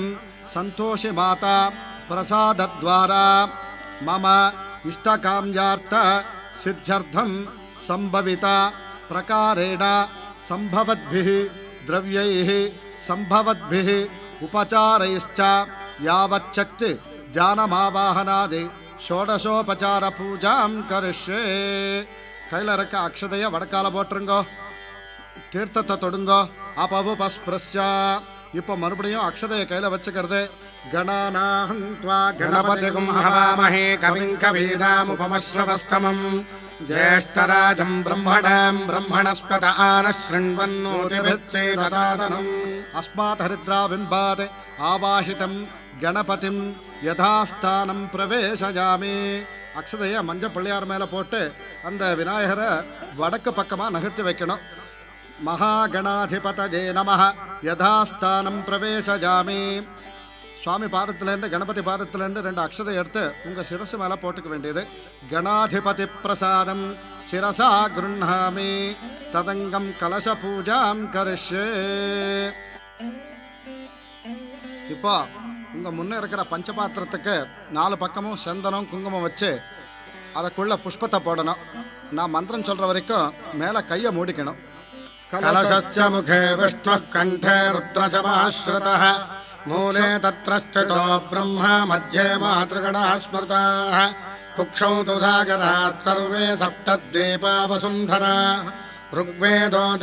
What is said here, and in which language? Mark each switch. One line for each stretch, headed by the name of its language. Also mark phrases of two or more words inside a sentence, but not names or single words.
Sanskrit: संतोषि माता प्रसाद द्वारा मम इष्टकाम्यार्थ सिद्ध्यर्थम संभविता प्रकारेण संभवद्भिः द्रव्यैः संभवद्भिः उपचारैश्च यावच्छक्ति ज्ञानमावाहनादि षोडशोपचार पूजां करिष्ये.
Tamil: கையில் இருக்க அக்ஷதையை வடக்கால போட்டுருங்கோ. தீர்த்தத்தை தொடுங்கோ. அபவுபஸ்பிருஷ்யா இப்போ மறுபடியும் அக்ஷதையை கையில் வச்சுக்கிறது.
Sanskrit: गणानां त्वा गणपतिगुं हवामहे कविं कवीनामुपमश्रवस्तमं ज्येष्ठराजं ब्रह्मणां ब्रह्मणस्पत आनशृण्वन्नोतिभिश्चेदसादनम् अस्मात् हरिद्रा बिम्बात् आवाहितं गणपतिं यथास्थानं प्रवेशयामि.
Tamil: அக்ஷதையை மஞ்சள் பிள்ளையார் மேலே போட்டு அந்த விநாயகரை வடக்கு பக்கமாக நகர்த்தி வைக்கணும்.
Sanskrit: महागणाधिपतये नमः यथास्थानं प्रवेशयामि.
Tamil: சுவாமி பாதத்திலேருந்து கணபதி பாதத்திலேருந்து 2 அக்ஷதை எடுத்து உங்கள் சிரசு மேலே போட்டுக்க வேண்டியது.
Sanskrit: गणाधिपति प्रसादं शिरसा गृह्णामि तदङ्गं कलश पूजां करिष्ये.
Tamil: இப்போ உங்கள் முன்னே இருக்கிற பஞ்சபாத்திரத்துக்கு 4 பக்கமும் சந்தனம் குங்குமம் வச்சு அதுக்குள்ள புஷ்பத்தை போடணும். நான் மந்திரம் சொல்கிற வரைக்கும் மேலே கையை மூடிக்கணும்.
Sanskrit: कलशस्य मुखे विष्णुः कण्ठे रुद्रशमाश्रितः मूले तत्र स्थितो ब्रह्म मध्ये मातृगणाः स्मृताः कुक्षौ तु सागरात् सर्वे सप्तद्वीपा वसुन्धरा ऋग्वेदो